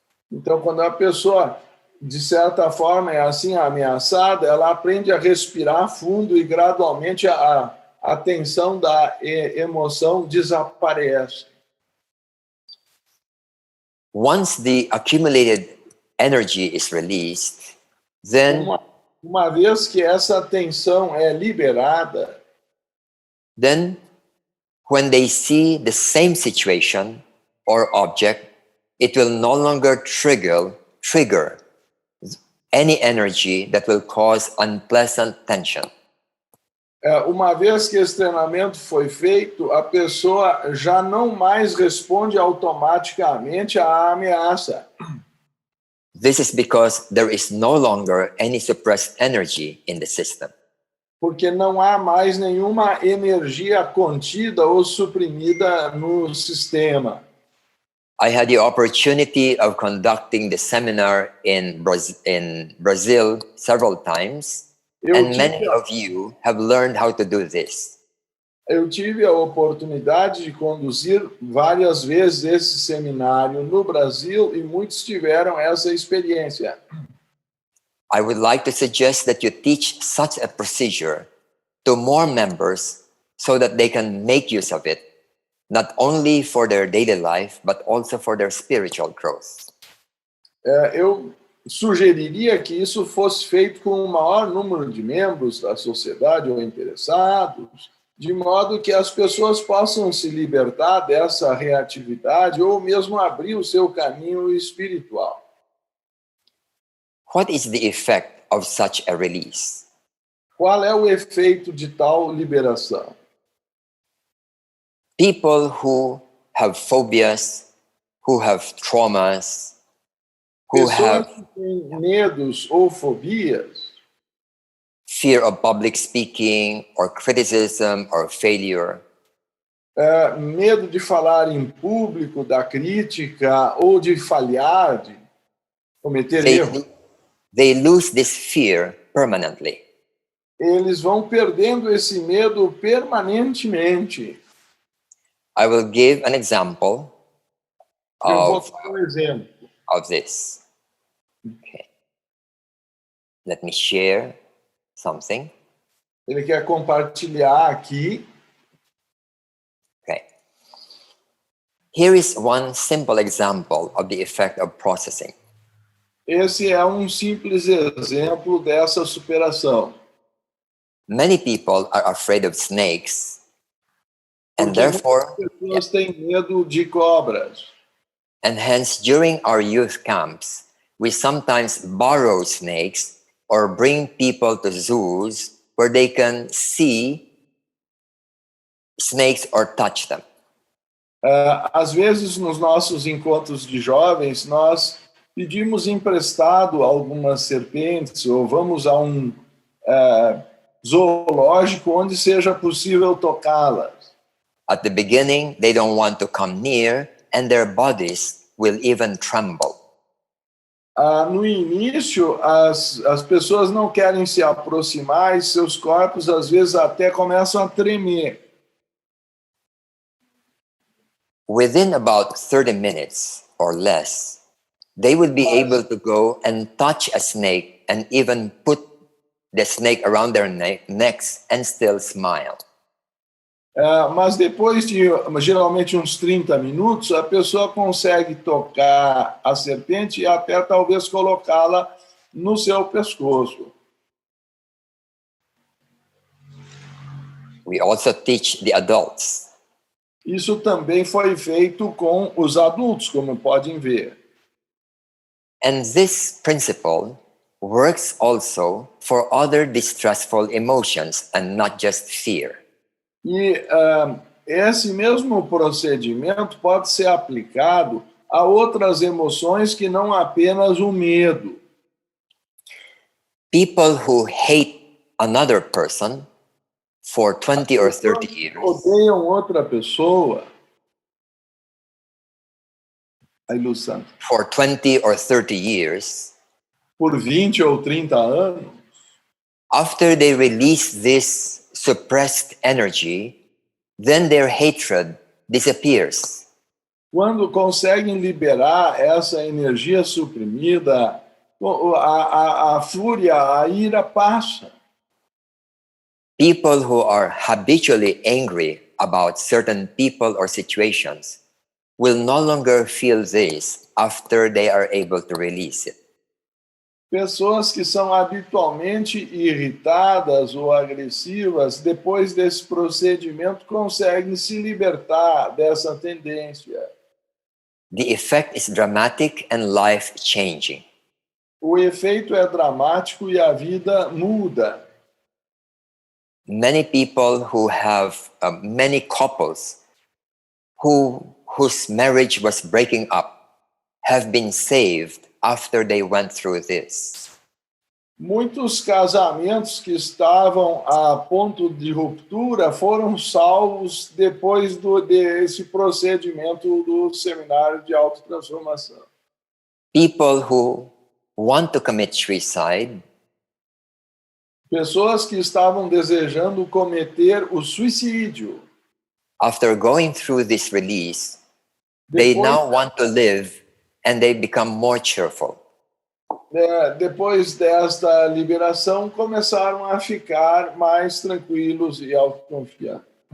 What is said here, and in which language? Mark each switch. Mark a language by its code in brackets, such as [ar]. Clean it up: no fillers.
[pt] Então, quando a pessoa, de certa forma, é assim ameaçada, ela aprende a respirar fundo e gradualmente a tensão da emoção desaparece. [en] Once the accumulated energy is released, then [pt] Uma vez que essa tensão é liberada, [en] when they see the same situation or object, it will no longer trigger any energy that will cause unpleasant tension. [pt] Uma vez que esse treinamento foi feito, a pessoa já não mais responde automaticamente à ameaça. [en] This is because there is no longer any suppressed energy in the system. [pt] Porque não há mais nenhuma energia contida ou suprimida no sistema. [en] I had the opportunity of conducting the seminar in Brazil several times, and many of you have learned how to do this. [pt] Eu tive a oportunidade de conduzir várias vezes esse seminário no Brasil e muitos tiveram essa experiência. [en] I would like to suggest that you teach such a procedure to more members so that they can make use of it, not only for their daily life, but also for their spiritual growth. [pt] Eu sugeriria que isso fosse feito com o maior número de membros da sociedade ou interessados, de modo que as pessoas possam se libertar dessa reatividade ou mesmo abrir o seu caminho espiritual. [en] What is the effect of such a release? [pt] Qual é o efeito de tal liberação? [en] People who have phobias, who have traumas, who [pt] Pessoas [en] have [pt] que têm medos ou fobias, [en] fear of public speaking or criticism or failure, [pt] medo de falar em público, da crítica ou de falhar, de cometer erros, [en] they lose this fear permanently. [pt] eles vão perdendo esse medo permanentemente. [en] I will give an example [pt] Eu vou [en] of [pt] dar um exemplo. [en] this. Okay. Let me share something. [pt] Ele quer compartilhar aqui. [en] Okay. Here is one simple example of the effect of processing. [pt] Esse é um simples exemplo dessa superação. [en] Many people are afraid of snakes, and [pt] Porque [en] therefore, [pt] muitas pessoas têm medo de cobras. [en] and hence during our youth camps, we sometimes borrow snakes or bring people to zoos where they can see snakes or touch them. [pt] Às vezes, nos nossos encontros de jovens, nós pedimos emprestado algumas serpentes ou vamos a um zoológico onde seja possível tocá-las. [en] At the beginning, they don't want to come near, and their bodies will even tremble. [pt] No início, as pessoas não querem se aproximar e seus corpos, às vezes, até começam a tremer. [en] Within about 30 minutes or less, they will be able to go and touch a snake and even put the snake around their necks and still smile. [pt] Mas depois de, geralmente, uns 30 minutos, a pessoa consegue tocar a serpente e até talvez colocá-la no seu pescoço. [en] We also teach the adults. [pt] Isso também foi feito com os adultos, como podem ver. [en] And this principle works also for other distressful emotions and not just fear. [pt] E esse mesmo procedimento pode ser aplicado a outras emoções que não apenas o medo. [en] People who hate another person for 20 or 30 years [pt] Odeiam outra pessoa. Aí, Luciano. [en] for 20 or 30 years, [pt] Por 20 ou 30 anos, [en] after they release this suppressed energy, then their hatred disappears. [pt] quando conseguem liberar essa energia suprimida, a fúria, a ira passa. [en] People who are habitually angry about certain people or situations will no longer feel this after they are able to release it. [pt] Pessoas que são habitualmente irritadas ou agressivas, depois desse procedimento, conseguem se libertar dessa tendência. [en] The effect is dramatic and life-changing. [pt] O efeito é dramático e a vida muda. [en] Many people who have many couples whose marriage was breaking up have been saved after they went through this. [pt] Muitos casamentos que estavam a ponto de ruptura foram salvos depois desse procedimento do seminário de autotransformação. [en] People who want to commit suicide [pt] Pessoas que estavam desejando cometer o suicídio. [en] after going through this release, they [pt] Depois, [en] now want to live and they become more cheerful. [pt] depois desta liberação, começaram a ficar mais tranquilos e autoconfiantes.